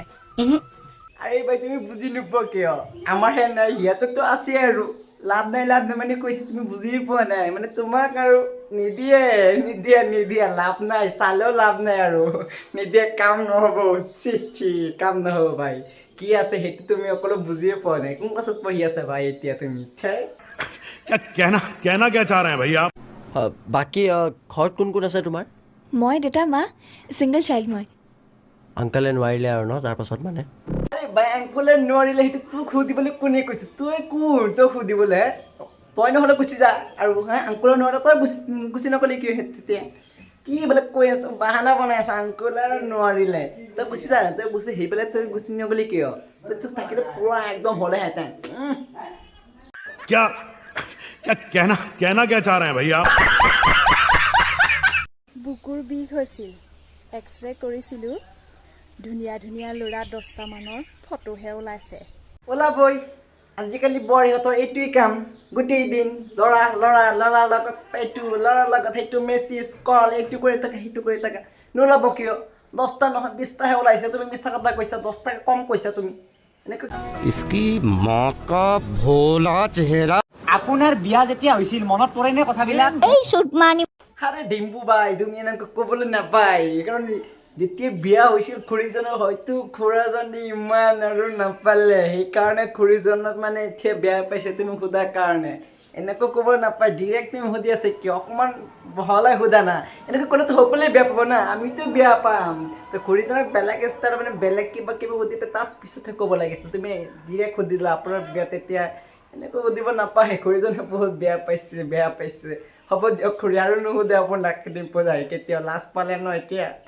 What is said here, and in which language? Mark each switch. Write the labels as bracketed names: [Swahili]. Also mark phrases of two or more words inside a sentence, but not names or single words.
[Assamese] আরে ভাই তুমি বুজি নোপোৱা কিয় আমাৰহে নাই সিহঁতৰতো আছে আৰু লাভ নাই মানে কৈছে তুমি বুজি পোৱা নাই মানে তোমাক আৰু নিদিয়ে লাভ নাই চালেও লাভ নাই আৰু নিদিয়ে কাম নহ'ব চি কাম নহ'ব ভাই কি আছে সেইটো তুমি অকলো বুজিয়ে পোৱা নাই কোন ক্লাছত পঢ়ি আছা ভাই এতিয়া তুমি [Hindi] कहना क्या चाह रहे हैं भैया आप [Assamese] বাকী ঘৰত কোন কোন আছে তোমাৰ মই দেউতা মা [English] single child [Assamese] মই আংকলে নোৱাৰিলে আৰু ন তাৰপাছত মানে আৰে ভাই আংকলে নোৱাৰিলে সেইটো তোক সুধিবলৈ কোনে কৈছে তই কোন তই সুধিবলৈ তই নহ'লে গুচি যা আৰু আংকলে নোৱাৰিলে তই গুচি নগ'লি কিয় তেতিয়া কি বোলে কৈ আছ বাহানা বনাই আছ আংকলে আৰু নোৱাৰিলে তই গুচি যা তই গুচি সেইফালে তই গুচি নগ'লি কিয় তই তোক থাকিলে পুৰা একদম হ'লেহেঁতেন [Hindi] क्या कहना क्या चाह रहे हैं भैया आप [Assamese] বুকুৰ বিষ হৈছিল এক্সৰে কৰিছিলোঁ ধুনীয়া ধুনীয়া ল'ৰা 10টা মানৰ ফটোহে ওলাইছে ওলাবই আজিকালি বোৱাৰীহঁতৰ এইটোৱেই কাম গোটেই দিন ল'ৰাৰ লগত এইটো ল'ৰাৰ লগত সেইটো মেছেজ কল এইটো কৰি থাকে সেইটো কৰি থাকে নোলাব কিয় 10টা নহয় 20টাহে ওলাইছে তুমি মিছা কথা কৈছা 10টা কম কৈছা তুমি এনেকৈ [Hindi] इसकी माँ का भोला चेहरा [Assamese] আপোনাৰ বিয়া যেতিয়া হৈছিল মনত পৰেনে কথাবিলাক এই শুট মানি আৰে ডিম্পু বাই তুমি এনেকৈ ক'বলৈ নাপায় কাৰণ যেতিয়া বিয়া হৈছিল খুৰীজনৰ হয়তো খুৰাজনে ইমান আৰু নাপালে সেইকাৰণে খুৰীজনক মানে এতিয়া বেয়া পাইছে তুমি সোধাৰ কাৰণে এনেকৈ ক'ব নাপায় ডিৰেক্ট তুমি সুধি আছে কিয় অকণমান বহলাই সোধা না এনেকৈ ক'লেতো সকলোৱে বেয়া পাব না আমিতো বেয়া পাম তো খুৰীজনক বেলেগ ষ্টাইল মানে বেলেগ কিবা সুধি পেলাই তাৰ পিছতহে ক'ব লাগিছিল তুমি ডিৰেক্ট সুধিলা আপোনাৰ বিয়া তেতিয়া এনেকৈ সুধিব নাপায় খুৰীজনে বহুত বেয়া পাইছে হ'ব দিয়ক খুৰী আৰু নুসুধে আপোনাক ডিম্পু দাই কেতিয়াও লাজ পালে ন এতিয়া